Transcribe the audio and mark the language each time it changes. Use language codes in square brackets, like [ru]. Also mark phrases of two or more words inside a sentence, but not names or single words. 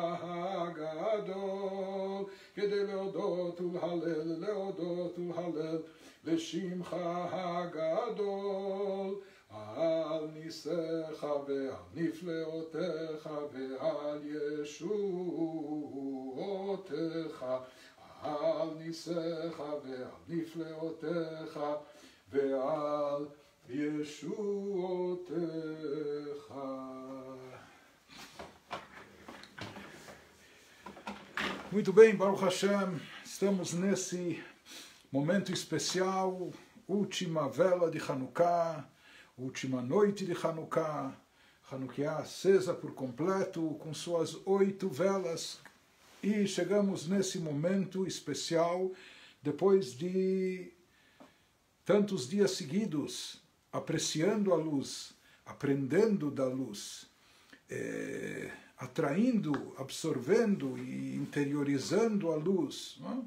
[he] הגדול, כדי להודות ולהלל לשמך הגדול, על ניסיך ועל נפלאותיך ועל ישועותיך, על ניסיך ועל נפלאותיך ועל ישועותיך. [pt] Muito bem, [he] ברוך השם, [pt] estamos nesse momento especial, última vela de Hanukkah, última noite de Hanukkah, Hanukkah acesa por completo, com suas 8 velas, e chegamos nesse momento especial, depois de tantos dias seguidos, apreciando a luz, aprendendo da luz, atraindo, absorvendo e interiorizando a luz, não?